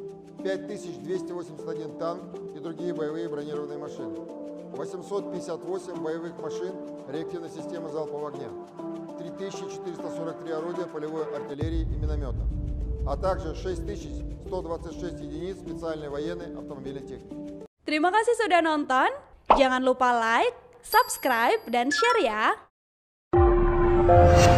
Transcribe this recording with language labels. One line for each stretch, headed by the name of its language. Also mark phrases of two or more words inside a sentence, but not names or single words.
Russian: 5281 танк и другие боевые бронированные машины, 858 боевых машин реактивной системы залпового огня, 3443 орудия полевой артиллерии и миномета, а также 6126 единиц специальной военной автомобильной техники.
Indonesian: Terima kasih sudah nonton. Jangan lupa
English: like, subscribe,
Indonesian: dan share ya.